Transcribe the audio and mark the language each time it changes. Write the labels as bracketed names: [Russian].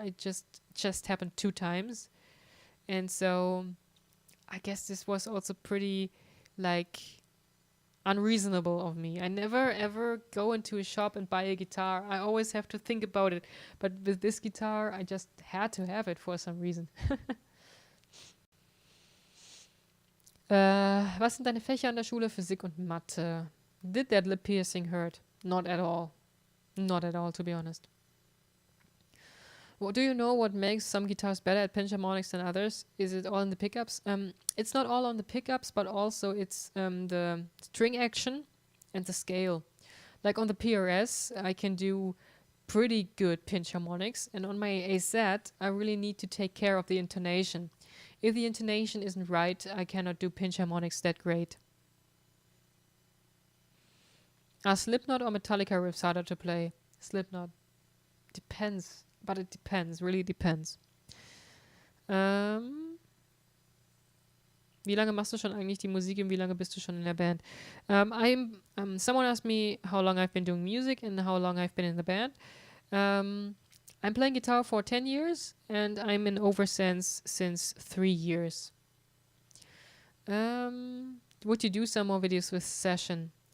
[English] It just happened 2 times. And so I guess this was also pretty, like, unreasonable of me. I never ever go into a shop and buy a guitar. I always have to think about it. But with this guitar, I just had to have it for some reason. [German] Was sind deine Fächer an der Schule? Physik und Mathe. [English] Did that lip piercing hurt? Not at all. Not at all, to be honest. Well, do you know what makes some guitars better at pinch harmonics than others? Is it all in the pickups? It's not all on the pickups, but also it's the string action and the scale. Like on the PRS, I can do pretty good pinch harmonics, and on my AZ, I really need to take care of the intonation. If the intonation isn't right, I cannot do pinch harmonics that great. Are Slipknot or Metallica riffs harder to play? Slipknot. Depends. But it depends. Really depends. [German] Wie lange machst du schon eigentlich die Musik und wie lange bist du schon in der Band? [English] Someone asked me how long I've been doing music and how long I've been in the band. I'm playing guitar for 10 years and I'm in OVERSENSE since 3 years. Would you do some more videos with Session?